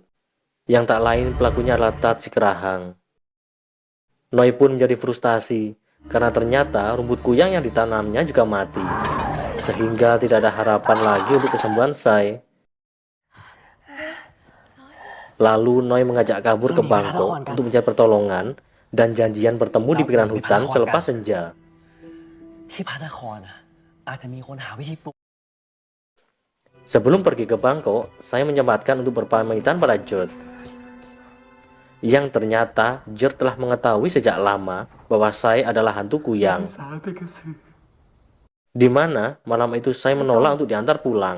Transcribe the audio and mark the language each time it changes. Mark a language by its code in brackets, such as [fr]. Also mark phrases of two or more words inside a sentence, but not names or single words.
[id] Yang tak lain pelakunya adalah Tat si kerahang. Noi pun menjadi frustasi karena ternyata rumput kuyang yang ditanamnya juga mati, sehingga tidak ada harapan lagi untuk kesembuhan Sai. Lalu Noi mengajak kabur ke Bangkok untuk mencari pertolongan dan janjian bertemu di pinggiran hutan selepas senja. [th] ที่พระนครอะอาจจะมีคนหาวิธีปลุก [id] Sebelum pergi ke Bangkok, saya menyempatkan untuk berpamitan pada George. Yang ternyata George telah mengetahui sejak lama bahwa saya adalah hantu kuyang. Di mana malam itu saya menolak untuk diantar pulang.